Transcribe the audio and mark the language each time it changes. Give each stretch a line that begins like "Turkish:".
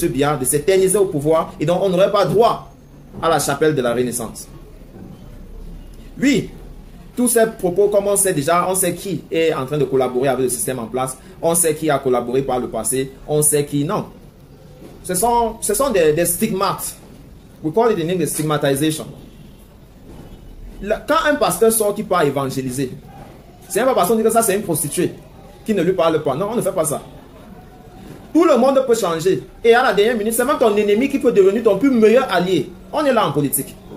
French: Biya de s'éterniser au pouvoir et donc on n'aurait pas droit à la chapelle de la Renaissance. Oui, tous ces propos, comme on sait déjà, on sait qui est en train de collaborer avec le système en place, on sait qui a collaboré par le passé, on sait qui non. Ce sont des stigmates.
English: We call it in English stigmatization.
French: Quand un pasteur sort qui part évangéliser, c'est pas parce qu'on dit que ça c'est une prostituée qui ne lui parle pas. Non, on ne fait pas ça. Tout le monde peut changer. Et à la dernière minute, c'est même ton ennemi qui peut devenir ton plus meilleur allié. On est là en politique.